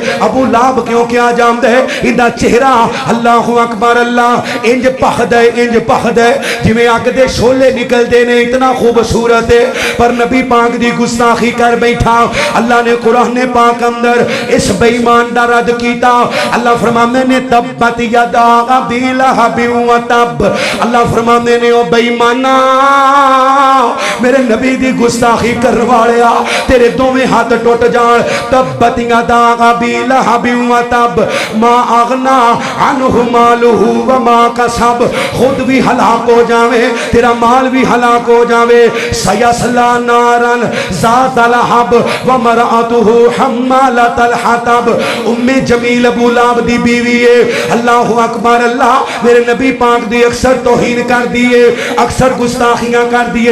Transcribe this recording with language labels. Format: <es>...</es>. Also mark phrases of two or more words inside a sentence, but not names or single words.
<pa>ابو لہب کیوں کیہ جاندا ہے؟ ایندا چہرہ</pa> <ar>الله أكبر</ar> <pa>اللہ انج بھکھدا ہے، انج بھکھدا ہے جیویں اگ دے شعلے نکلدے نے، اتنا خوبصورت ہے. پر نبی پاک دی گستاخی کر بیٹھا۔ اللہ نے قرآن پاک اندر اس بے ایمان دا رد کیتا. اللہ فرماندے نے</pa> <ar>تبت يدا أبي لهب وتب.</ar> <pa>اللہ فرماندے نے او بے ایمانا میرے نبی دی گستاخی کرنے والیا تیرے دوویں ہاتھ ٹٹ جان.</pa> <ar>تبت يدا أبي لهب وتب ما أغنى عنه ماله وما كسب.</ar> <pa>خود بھی ہلاک ہو جاوے، تیرا مال بھی ہلاک ہو جاوے.</pa> <ar>سيصلى نارا ذات لهب وامرأته حمالة الحطب.</ar> <pa>ام جمیل جمیل ابو لاب دی بیوی ہے.</pa> <ar>الله أكبر</ar> <pa>اللہ میرے نبی پاک دی اکثر توہین کر دئے، اکثر گستاخیاں کر دئے.</pa>